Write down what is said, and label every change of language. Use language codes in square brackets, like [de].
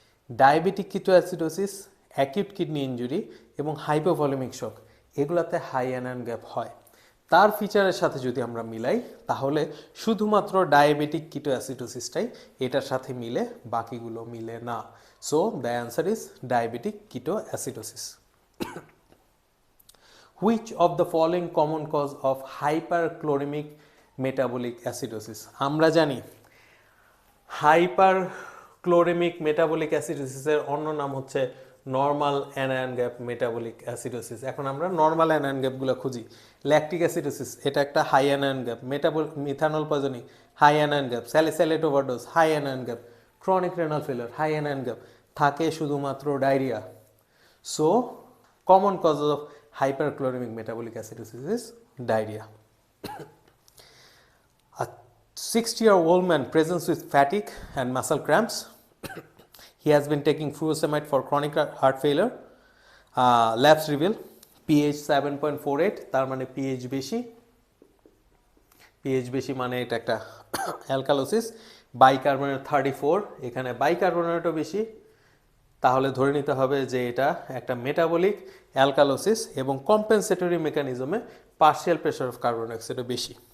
[bn] Diabetic ketoacidosis, acute kidney injury এবং hypovolaemic শক এগুলাতে high anion gap হয়। তার ফিচারের সাথে যদি আমরা মিলাই, তাহলে শুধুমাত্র ডায়াবেটিক কিটোঅ্যাসিডোসিসটাই এটার সাথে মিলে, বাকিগুলো মিলে না। [en] So the answer is diabetic ketoacidosis. Which of the following common cause of hyperchloremic metabolic acidosis? [bn] আমরা জানি হাইপারক্লোরেমিক মেটাবলিক অ্যাসিডোসিসের অন্য নাম হচ্ছে normal anion gap metabolic acidosis. এখন আমরা নর্মাল অ্যানায়ন গ্যাপগুলো খুঁজি। ল্যাকটিক অ্যাসিডোসিস এটা একটা high anion gap, methanol poisoning high anion gap, salicylate overdose high anion gap, chronic renal failure high anion gap, থাকে শুধুমাত্র diarrhoea. [en] So common cause of hyperchloremic metabolic acidosis is diarrhea. A 60-year-old man presents with fatigue and muscle cramps. He has been taking furosemide for chronic heart failure. Labs reveal pH 7.48, [bn] তার মানে pH বেশি। pH বেশি মানে এটা একটা alkalosis. Bicarbonate 34, এখানে বাইকার্বনেটও বেশি, তাহলে ধরে নিতে হবে যে এটা একটা মেটাবলিক অ্যালকালোসিস এবং compensatory মেকানিজমে partial pressure of carbon ডাইঅক্সাইডও বেশি।